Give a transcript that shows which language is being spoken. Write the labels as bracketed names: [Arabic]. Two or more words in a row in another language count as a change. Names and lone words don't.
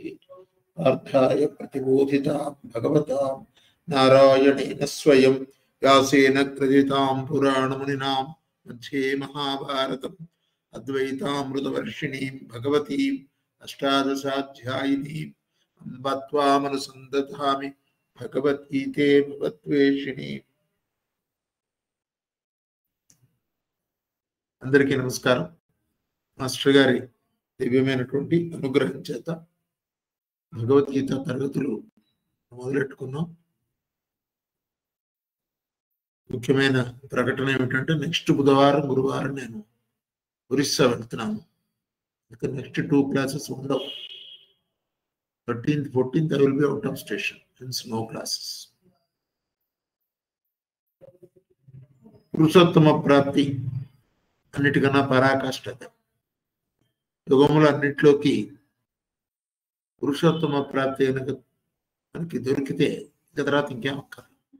[Sanskrit] अर्थाय प्रतिबोधितां भगवतां नारायणेन स्वयं व्यासेन कृतितां पुराणमुनिनां मध्ये महाभारतम् अद्वैतामृतवर्षिणीं भगवतीम् अष्टादशाध्यायिनीम् अम्ब त्वामनुसन्दधामि भगवद्गीते भगवद्वेषिणी। [Telugu] అందరికీ నమస్కారం। మాస్టర్ గారి దివ్యమైనటువంటి అనుగ్రహం చేత భగవద్గీత తరగతులు మొదలెట్టుకున్నాం। ముఖ్యమైన ప్రకటన ఏమిటంటే నెక్స్ట్ బుధవారం గురువారం నేను ఒరిస్సా వెళ్తున్నాను। ఇక నెక్స్ట్ 2 క్లాసెస్ ఉండవు। [English] 13th 14th I will be out of station, hence no classes. [Telugu] పురుషోత్తమ ప్రాప్తి అన్నిటికన్నా పరాకాష్ఠత। యుగములన్నిటిలోకి పురుషోత్తమ ప్రాప్తి మనకి దొరికితే ఇక తర్వాత ఇంకేం అక్కర్లేదు।